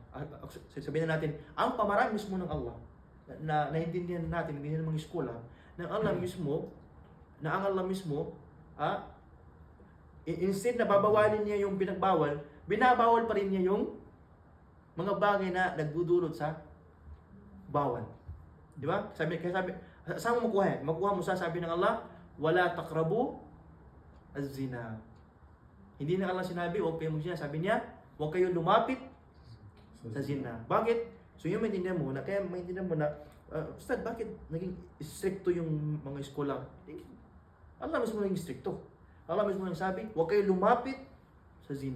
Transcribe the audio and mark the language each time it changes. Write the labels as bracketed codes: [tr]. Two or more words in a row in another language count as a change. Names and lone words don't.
[tl] Sabihin na natin, ang pamaraan mismo ng Allah, na naintindihan natin, naintindihan ng mga scholar, na ang Allah mismo, instead na babawalin niya yung pinagbawal, binabawal pa rin niya yung mga bagay na nagdudulot sa bawal. Di ba? Saan mo makuha yan? Makuha mo sa sabi ng Allah, [ar] ولا تقربوا الزنا. [tl] Hindi na Allah sinabi, huwag kayo mag-zina. Sabi niya, huwag kayo lumapit sa zina. Bakit? So yung maintindihan mo na, Ustad, bakit naging stricto yung mga eskola? Allah mismo naging stricto. Allah mismo nagsabi, huwag kayo lumapit sa zina.